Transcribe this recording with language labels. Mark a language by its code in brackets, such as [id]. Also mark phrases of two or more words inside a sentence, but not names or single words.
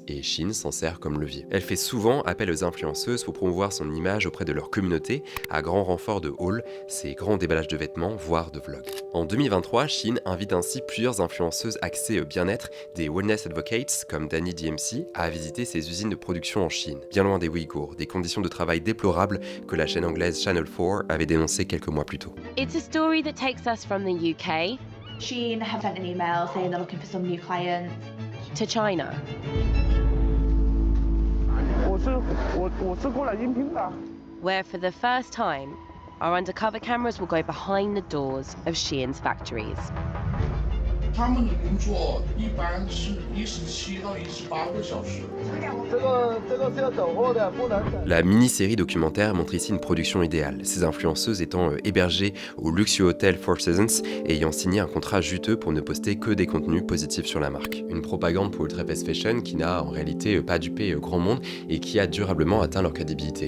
[fr] Et Shein s'en sert comme levier. Elle fait souvent appel aux influenceuses pour promouvoir son image auprès de leur communauté à grand renfort de hauls, ces grands déballages de vêtements, voire de vlogs. En 2023, Shein invite ainsi plusieurs influenceuses axées bien-être, des [en] wellness advocates [fr] comme Danny DMC, à visiter ses usines de production en Chine, bien loin des Ouïghours, des conditions de travail déplorables que la chaîne anglaise Channel 4 avait dénoncées quelques mois plus tôt. [en] It's a story that takes us from the UK Shein have sent an email saying they're looking for some new clients. to China. Where for the first time, our undercover cameras will go behind the doors of Shein's factories. [zh] 他们的工作一般是17到18个小时。这个是要等货的，不能等。 [fr] La mini-série documentaire montre ici une production idéale, ces influenceuses étant hébergées au luxueux hôtel Four Seasons et ayant signé un contrat juteux pour ne poster que des contenus positifs sur la marque. Une propagande pour [en] Ultra Fast Fashion [fr] qui n'a en réalité pas dupé grand monde et qui a durablement atteint leur crédibilité.